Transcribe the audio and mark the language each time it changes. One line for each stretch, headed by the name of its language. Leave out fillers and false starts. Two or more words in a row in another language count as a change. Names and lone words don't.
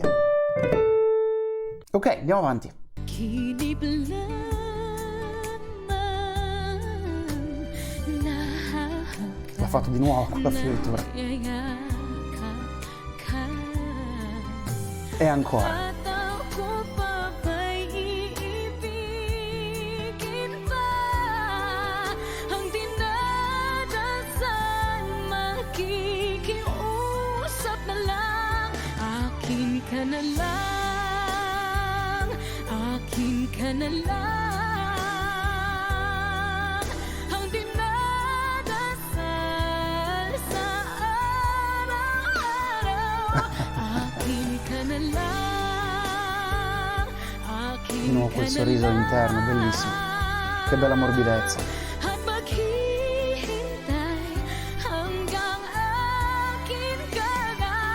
Italian: Ok, andiamo avanti. L'ha fatto di nuovo con la fioritura. E ancora.
Filipino: Ka na lang, akin ka na lang, ang dinadasal sa araw-araw. Akin ka na lang, akin
Italian: Di nuovo quel sorriso interno, bellissimo. Che bella morbidezza.
Filipino: At maghihintay hanggang akin ka na.